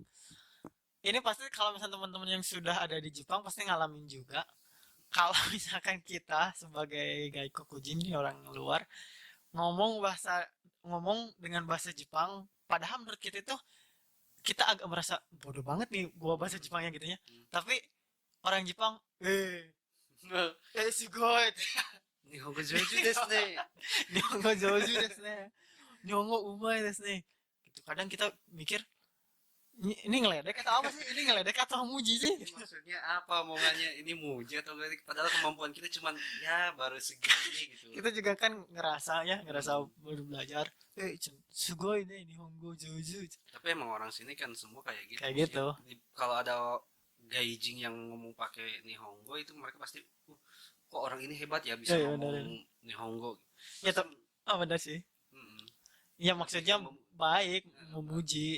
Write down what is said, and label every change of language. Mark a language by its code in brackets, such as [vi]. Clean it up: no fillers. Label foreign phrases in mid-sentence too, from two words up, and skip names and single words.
[id] Ini pasti kalau misalnya teman-teman yang sudah ada di Jepang pasti ngalamin juga. Kalau misalkan kita sebagai Gaikokujin nih, orang luar, ngomong bahasa ngomong dengan bahasa Jepang, padahal menurut kita itu kita agak merasa bodoh banget nih gua bahasa Jepangnya gitu ya. Hmm. Tapi orang Jepang, [ja] sugoi. 日本語上手ですね。日本語上手ですね. 日本語うまいですね. Gitu. [id] Kadang kita mikir, ini ngeledek atau apa sih? Ini ngeledek atau muji sih? Ini maksudnya apa omongannya? Ini muji atau gak? Padahal kemampuan kita cuman ya baru segini gitu. Kita juga kan ngerasa ya, ngerasa Hmm. baru belajar. [ja] すごいね日本語上手. [id] Tapi emang orang sini kan semua kayak gitu. Kayak Maksudnya, gitu. kalau ada gaijing yang ngomong pakai Nihongo itu mereka pasti kok orang ini hebat ya bisa Ya, ya ngomong benar. Nihongo. Ya, Masa, benar sih. mm-mm. Ya Tapi maksudnya yang baik, memuji.